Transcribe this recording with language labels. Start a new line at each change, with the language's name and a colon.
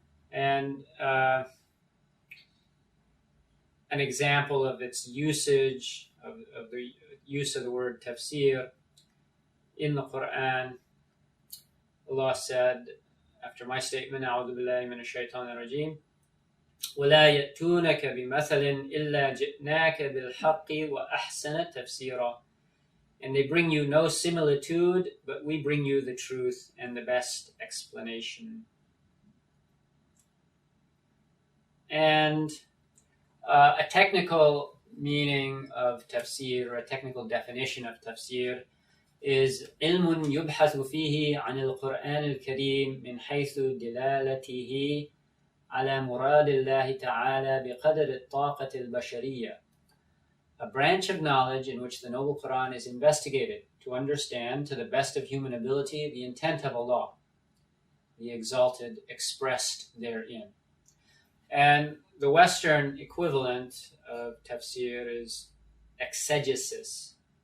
English: And an example of its usage, of the use of the word tafsir in the Qur'an, Allah said, after my statement,
Arabic: أعوذ بالله من الشيطان الرجيم ولا يأتونك بمثل إلا جئناك بالحق وأحسن تفسيرا.
English: And they bring you no similitude, but we bring you the truth and the best explanation. And a technical meaning of tafsir, or a technical definition of tafsir, is
Arabic: علم يبحث فيه عن القرآن الكريم من حيث دلالته على مراد الله تعالى بقدر الطاقة البشرية.
English: A branch of knowledge in which the Noble Qur'an is investigated to understand to the best of human ability the intent of Allah, the Exalted, expressed therein. And the Western equivalent of tafsir is exegesis.